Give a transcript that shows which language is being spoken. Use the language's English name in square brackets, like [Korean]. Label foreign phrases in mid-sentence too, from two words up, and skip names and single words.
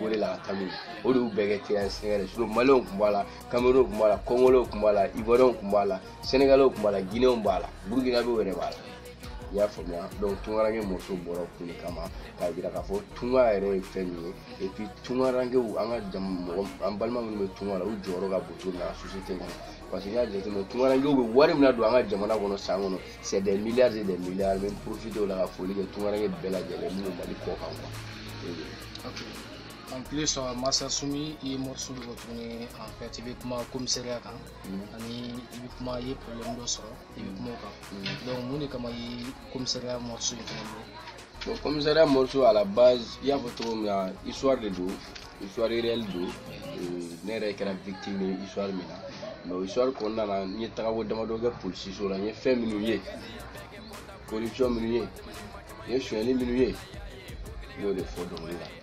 [Bambara] Gorée la ka taa n'u ye o de y'u bɛɛ kɛ [French] tirailleurs sénégalais [Bambara] sinon maliyɛnw tun b'a la camerounais tun b'a la congolais tun b'a la ivoiriens tun b'a la sénégalais tun b'a la guinéens b'a la burkinabés yɛrɛ b'a la i y'a faamuya donc tungaranke morceau bɔra kun de kama k'a jira k'a fɔ tunga yɛrɛ ye fɛn min ye [French] et puis [Bambara] tungarankew an ka mɔgɔ an balima minnu bɛ tunga la u jɔyɔrɔ ka bon cogo min na société kɔnɔ parce que n'i y'a jateminɛ tungarankew bɛ wari min na don an ka jamana kɔnɔ san kɔnɔ [French] c'est des milliards et des milliards mais profiter [Bambara] o la ka foli kɛ tungaranke bɛɛ lajɛlen minnu Mali kɔ kan quoi. [French] En plus [Bambara] Master Soumi i ye morceau dɔ tuguni [French] en fait [Bambara] i bɛ kuma commissariat kan ani i bɛ kuma i ye problème dɔ sɔrɔ i bɛ kuma o kan donc mun de kama i ye commissariat morceau in fana bɔ. Donc commissariat morceau [French] à la base [Bambara] i y'a fɔ cogo min na histoire de don [French] histoire réelle [Bambara] don ne yɛrɛ kɛra victime ye histoire min na mais o histoire kɔnɔna na n ye tagabɔ damadɔ kɛ polisiso la n ye fɛn minnu ye corruption minnu ye n ye sonyɛli minnu ye n y'o de fɔ dɔnkili la.